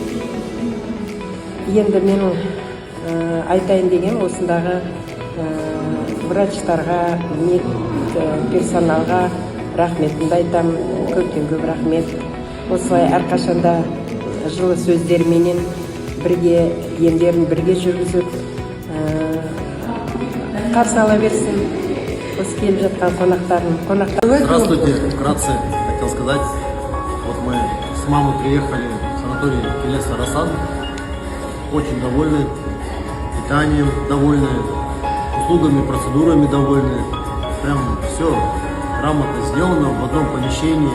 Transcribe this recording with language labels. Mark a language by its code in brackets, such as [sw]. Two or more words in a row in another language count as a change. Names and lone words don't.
[kk] Енді менің айтайын деген осындағы врачтарға, персоналға рахметімді айтам, көптен көп рахмет. Осылай әрқашанда жылы сөздерменен бірге емдерін бірге жүргізіп қарсы ала берсін осы келіп жатқан қонақтарын. [ru] Здравствуйте, вкратце хотел сказать. Вот мы с мамой приехали в санаторий Келес Арасан. Очень довольны, питанием довольны, услугами, процедурами довольны. Прям все грамотно сделано в одном помещении.